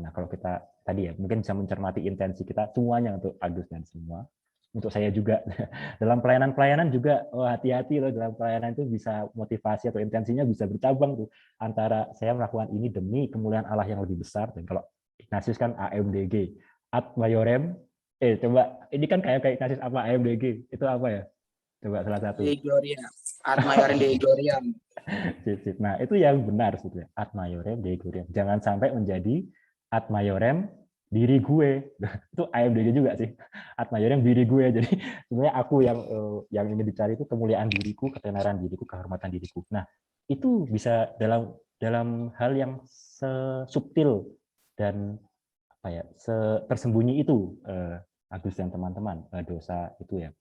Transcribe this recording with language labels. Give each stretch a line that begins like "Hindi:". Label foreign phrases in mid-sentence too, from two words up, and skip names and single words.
Indonesian: Nah, kalau kita tadi ya mungkin bisa mencermati intensi kita semuanya untuk Agus dan semua. Untuk saya juga dalam pelayanan juga hati-hati loh, dalam pelayanan itu bisa motivasi atau intensinya bisa bercabang tuh antara saya melakukan ini demi kemuliaan Allah yang lebih besar, dan kalau Ignatius kan AMDG,
Latin: ad maiorem.
Indonesian: Coba ini kan kayak Ignatius apa AMDG itu apa ya? Coba salah satu.
Latin: Dei Gloria, ad maiorem Dei Gloria. Nah, itu yang benar sebetulnya, ad maiorem Dei Gloria.
Indonesian: Jangan sampai menjadi
Latin: ad maiorem
Indonesian: diri gue. Itu AMDG juga sih.
Latin: Ad maiorem
Indonesian: diri gue. Jadi sebenarnya aku yang ingin dicari itu kemuliaan diriku, ketenaran diriku, kehormatan diriku. Nah, itu bisa dalam hal yang subtil dan apa ya, tersembunyi itu, Agus dan teman-teman, dosa itu ya.